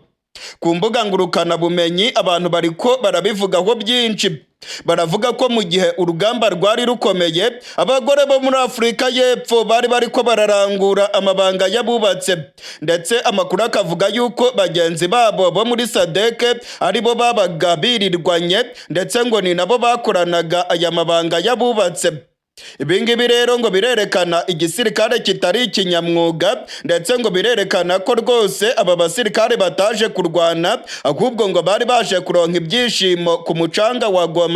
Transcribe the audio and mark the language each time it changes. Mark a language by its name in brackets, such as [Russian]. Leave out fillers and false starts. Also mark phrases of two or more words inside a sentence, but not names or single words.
[Rundi] Ku mbuga ngurukanabumenyi abantu bariko barabivugaho byinshi. Baravuga ko mu gihe urugamba rwari rukomeye, abagore bo muri Afurika y'Epfo bari bariko bararangura amabanga y'abubatse, ndetse amakuru akavuga yuko bagenzi babo bo muri Sadeke aribo babaga birirwanye, ndetse ngo ni nabo bakoranaga aya mabanga y'abubatse. Ibingibi rero ngo birerekana igisirikare kitari ikinyamwuga, ndetse ngo birerekana ko rwose aba basirikare bataje kurwana, ahubwo ngo bari baje kuronka ibyishimo ku mucanga wa Goma.